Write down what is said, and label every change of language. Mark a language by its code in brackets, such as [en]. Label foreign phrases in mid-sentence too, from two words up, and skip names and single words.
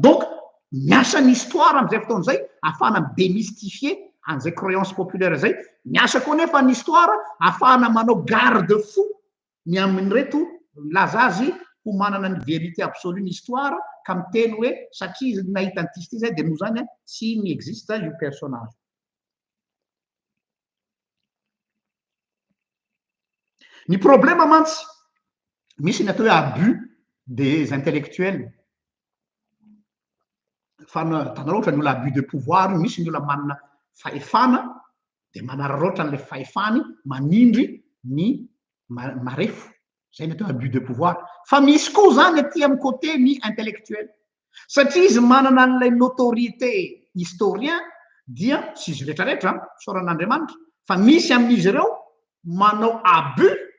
[mg] Donc miasa ny histoire am'izay fotoana zay ahafahana démystifier an'izay [fr] croyance populaire [mg] zay, miasa koa nefa ny histoire ahafahana manao [fr] garde fou [mg] ny amin'ny reto laza azy ho manana ny [fr] vérité absolue [mg] ny histoire ka miteny hoe satria nahita an'ity zay de noho zany tsy mi-existe io personnage. Ny problème mantsy misy ny atao hoe [fr] abus des intellectuels. [mg] Tanao ohatra ny olona [fr] abus de pouvoir, [mg] misy ny olona manana fahefana de manararaotra n'le fahefany manindry ny marefo, zay ny atao [fr] abus de pouvoir. [mg] Fa misy koa zany aty amin'ny côté ny intellectuel, satria izy manana an'ilay [fr] notoriété historien [mg] dia tsy izy rehetrarehetra soran'Andriamanitra, fa misy amin'izy ireo manao abus.